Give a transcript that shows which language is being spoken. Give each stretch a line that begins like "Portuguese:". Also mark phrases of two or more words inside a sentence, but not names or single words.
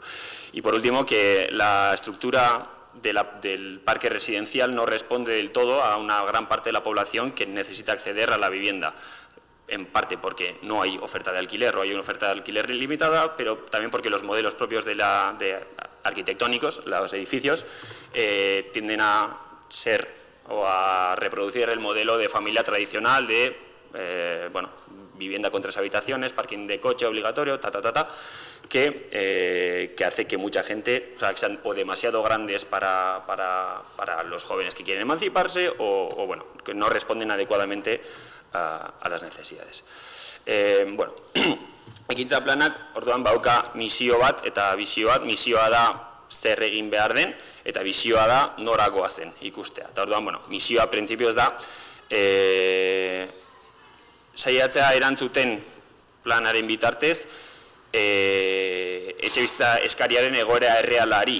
Spanish: Y por último, que la estructura del parque residencial no responde del todo a una gran parte de la población que necesita acceder a la vivienda, en parte porque no hay oferta de alquiler o hay una oferta de alquiler limitada, pero también porque los modelos propios de arquitectónicos, los edificios, tienden a ser o a reproducir el modelo de familia tradicional de vivienda con 3 habitaciones, parking de coche obligatorio, que hace que mucha gente, que sean o demasiado grandes para los jóvenes que quieren emanciparse o que no responden adecuadamente a las necesidades.
Basque: Ekintza planak, orduan, bauka misio bat eta bizio bat. Misioa da zer egin behar den, eta bizioa da norakoa zen ikustea. Eta orduan, misioa printzipioz da, saiatzea erantzuten planaren bitartez, etxebizitza eskariaren egoera errealari.